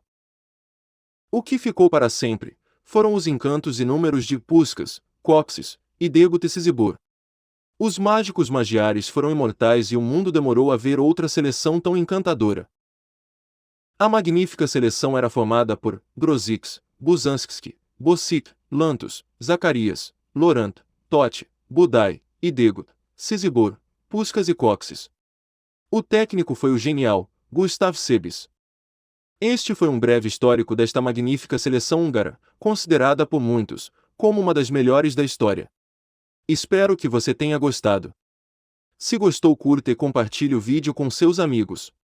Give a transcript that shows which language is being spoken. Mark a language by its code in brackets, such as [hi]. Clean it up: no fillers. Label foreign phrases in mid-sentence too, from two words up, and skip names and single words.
[pt] O que ficou para sempre foram os encantos inúmeros de Puskás, Kocsis e Degut Szybor. Os mágicos magiares foram imortais e o mundo demorou a ver outra seleção tão encantadora. A magnífica seleção era formada por Grosicki, Buzanski, Bosic, Lantos, Zacarias, Laurent, Totti, Budaj e Degut, Szybor, Puskás e Kocsis. O técnico foi o genial Gustav Sebiš. Este foi um breve histórico desta magnífica seleção húngara, considerada por muitos como uma das melhores da história. Espero que você tenha gostado. Se gostou, curta e compartilhe o vídeo com seus amigos.